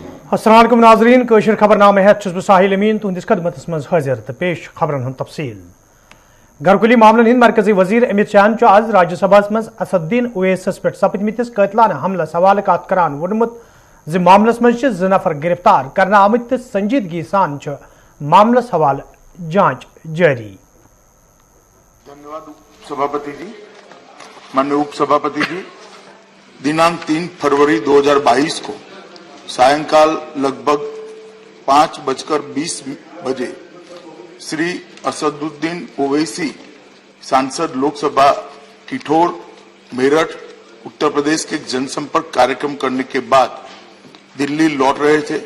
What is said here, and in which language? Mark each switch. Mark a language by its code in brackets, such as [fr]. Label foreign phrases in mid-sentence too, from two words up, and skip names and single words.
[ar] السلام عليكم [ks] नाज़रीन कशर खबरनामे हेत छुस बह साहिल अमीन तुहंदिस खदमतस मज हाजिर तो पेश खबरन हंद तफसील। घरकुली मामलन हिंद मरकजी वजीर अमित शाहन आज राज्यसभा मज असदुद्दीन ओवैसस पे सपदमिस कातिलाना हमलस हवाले कत करान वोनमुत ज मामलस मज 2 नफर गिरफ्तार करना आमत तो संजीदगी सान मामलस हवाले जांच जारी। [hi] धन्यवाद सभापति जी। माननीय उप सभापति जी, दिनांक 3 फरवरी 2022 को सायंकाल लगभग 5:20 बजे श्री असदुद्दीन ओवैसी सांसद लोकसभा किठौर मेरठ उत्तर प्रदेश के जनसंपर्क कार्यक्रम करने के बाद दिल्ली लौट रहे थे।